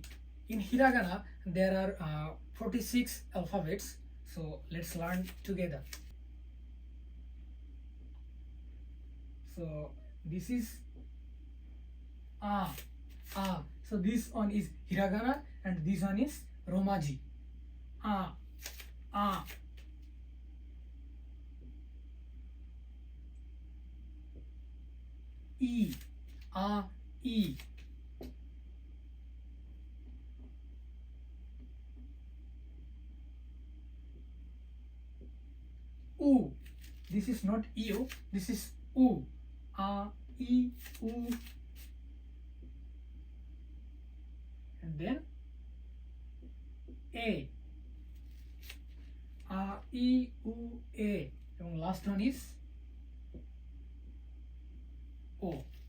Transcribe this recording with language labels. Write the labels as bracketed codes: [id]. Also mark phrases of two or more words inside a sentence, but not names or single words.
[en] In hiragana there are 46 alphabets. So let's learn together. So this is so this one is hiragana and this one is Romaji. [ja] E, E. U. [en] This is not U. This is U. [ja] E, U. [en] And then A. [ja] E, U, A. [en] And last one is O.